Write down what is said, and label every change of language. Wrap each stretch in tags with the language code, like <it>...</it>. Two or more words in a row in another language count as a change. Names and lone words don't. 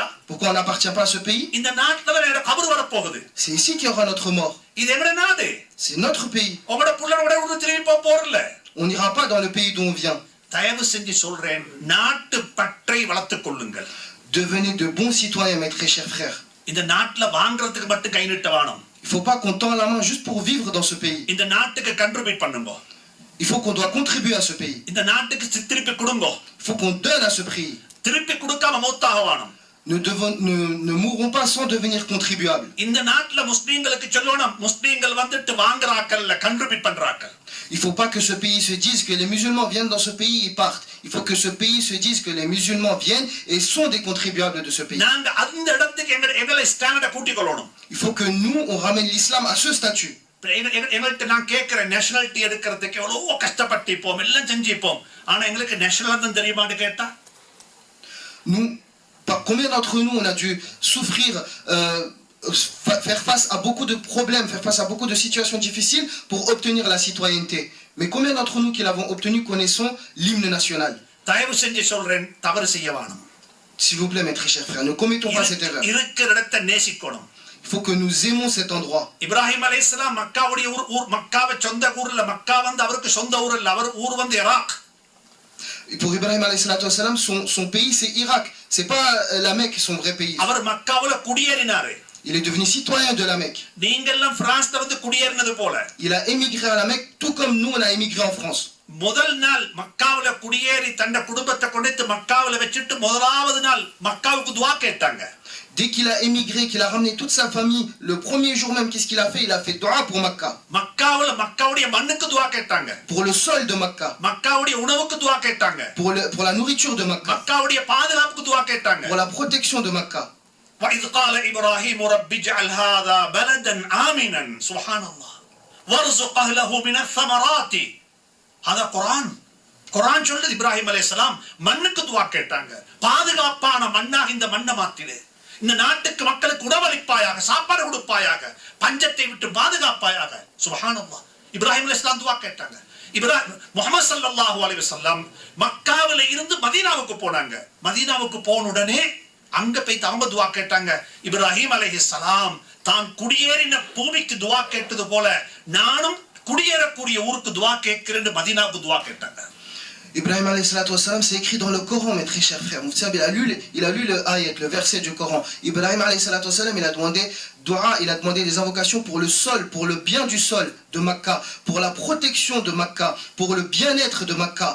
<fr>Pourquoi on n'appartient pas à ce pays?</fr> <ta>இந்த நாட்டுல வேற கபர் வர போகுது.</ta> <fr>C'est ici qu'il y aura notre mort.</fr> <ta>இது எங்க நாடு?</ta> <fr>C'est notre pays.</fr> <ta>உங்களோட புள்ளரோட ஊரு திரும்பி போறல.</ta> <fr>On n'ira pas dans le pays d'où on vient.</fr> <ta>தயவு செஞ்சு சொல்றேன், நாட்டு பற்றை வளர்த்துக் கொள்ளுங்கள்.</ta> <fr>Devenez de bons citoyens, mes très chers frères.</fr> <ta>இந்த நாட்டுல வாங்குறதுக்கு மட்டும் கை நீட்ட வேணும்.</ta> <fr>Il faut pas qu'on tend la main juste pour vivre dans ce pays.</fr> <ta>இந்த நாட்டுக்கு கண்ட்ரிபியூட் பண்ணுங்க.</ta> <fr>Il faut qu'on doit contribuer à ce pays.</fr> <ta>இந்த நாட்டுக்கு திருப்பி கொடுங்க.</ta> <fr>Il faut qu'on donne à ce pays.</fr> <ta>திருப்பி கொடுக்காம மௌத்தாக வேணும்.</ta> <fr>ne mourront pas sans devenir contribuables.</fr> <ta>இந்த நாட்டுல முஸ்லீம்களுக்கு சொல்லணும், முஸ்லீம்கள் வந்துட்டு வாங்குறாக்கல்ல, கண்ட்ரிபியூட் பண்றாக்கள்.</ta> <fr>Il ne faut pas que ce pays se dise que les musulmans viennent dans ce pays et partent. Il faut que ce pays se dise que les musulmans viennent et sont des contribuables de ce pays.</fr> <ta>நாங்க அந்த இடத்துக்கு எங்களை ஸ்டாண்டர்ட கூட்டிக் கொள்ளணும்.</ta> <fr>Il faut que nous, on ramène l'islam à ce statut.</fr> <ta>எங்கள்கிட்ட நான் கேட்கிறேன், நேஷனாலிட்டி எடுக்கிறதுக்கு எவ்வளவோ கஷ்டப்பட்டிப்போம், எல்லாம் செஞ்சிப்போம், ஆனா எங்களுக்கு நேஷனல் தான் தெரியுமான்னு கேட்டா,</ta> <fr>nous, combien d'entre nous on a dû souffrir, faire face à beaucoup de problèmes, faire face à beaucoup de situations difficiles pour obtenir la citoyenneté. Mais combien d'entre nous qui l'avons obtenu connaissons l'hymne national?</fr> <ta>தயவு செஞ்சு சொல்றேன், தவறு செய்ய வேணும்.</ta> <fr>S'il vous plaît, mes très chers frères, ne commettons pas cette erreur.</fr> <ta>இருக்கிற இடத்தை நேசிக்கணும்.</ta> <fr>Il faut que nous aimons cet endroit.</fr> <ta>இப்ராஹிம் அலைஹிஸ்ஸலாம் மக்காவுடைய ஊர் மக்காவை சொந்த ஊர் இல்ல, மக்கா வந்து அவருக்கு சொந்த ஊர் இல்ல, அவர் ஊர் வந்து ஈராக்.</ta> <fr>Pour Ibrahim</fr> <ar>عليه الصلاة والسلام,</ar> <fr>son pays c'est Irak, c'est pas la Mecque, son vrai pays.</fr> <ta>அவர் மக்காவுல குடியேறினாரு.</ta> <fr>Il est devenu citoyen de la Mecque.</fr> <ta>நீங்கெல்லாம் பிரான்ஸ்ல வந்து குடியேறினது போல.</ta> <fr>Il a émigré à la Mecque tout comme nous on a émigré en France.</fr> <ta>முதல் நாள் மக்காவுல குடியேறி தன்ன குடும்பத்தை கொண்டு மக்காவுல வச்சிட்டு முதலாவது நாள் மக்காவுக்கு துஆ கேட்டாங்க.</ta> <fr>Dès qu'il a émigré, qu'il a ramené toute sa famille, le premier jour même, qu'est-ce qu'il a fait? Il a fait dua pour Makkah. Pour le sol de Makkah. Pour la nourriture de Makkah. Pour la protection de Makkah.</fr> <ar>وَإِذْ قَالَ إِبْرَاهِيمُ رَبِّ اجْعَلْ هَذَا بَلَدًا آمِنًا سبحان الله وَارْزُقْ أَهْلَهُ مِنَ الثَّمَرَاتِ.</ar> <ta>هذا குர்ஆன் சொல்லுது, இப்ராஹிம் அலைஹிஸ்ஸலாம் மண்ணுக்கு துஆ கேட்டாங்க, பாதுகாப்பான மண்ணாக இந்த மண்ணை மாத்திடு, இந்த நாட்டுக்கு மக்களுக்கு உணவளிப்பாயாக, சாப்பாடு கொடுப்பாயாக, பஞ்சத்தை விட்டு பாதுகாப்பாயாக. சுப்ஹானல்லாஹ், இப்ராஹிம் அலைஹிஸ்ஸலாம் துஆ கேட்டாங்க. முஹம்மது</ta> <ar>صلى الله عليه وسلم</ar> <ta>மக்காவில இருந்து மதீனாவுக்கு போனாங்க. மதீனாவுக்கு போன உடனே அங்க போய் அவங்க துஆ கேட்டாங்க. இப்ராஹிம் அலைஹிஸ்ஸலாம் தான் குடியேறின பூமிக்கு துஆ கேட்டது போல நானும் குடியேறக்கூடிய ஊருக்கு துஆ கேட்கிறேன்னு மதீனாவுக்கு துஆ கேட்டாங்க.</ta> <fr>Ibrahim</fr> <ar>عليه الصلاة والسلام,</ar> <fr>c'est écrit dans le Coran, mes très chers frères. Il a lu le ayat, le verset du Coran. Ibrahim</fr> <ar>عليه الصلاة والسلام,</ar> <fr>il a demandé dua, il a demandé des invocations pour le sol, pour le bien du sol de Makkah, pour la protection de Makkah, pour le bien-être de Makkah.</fr>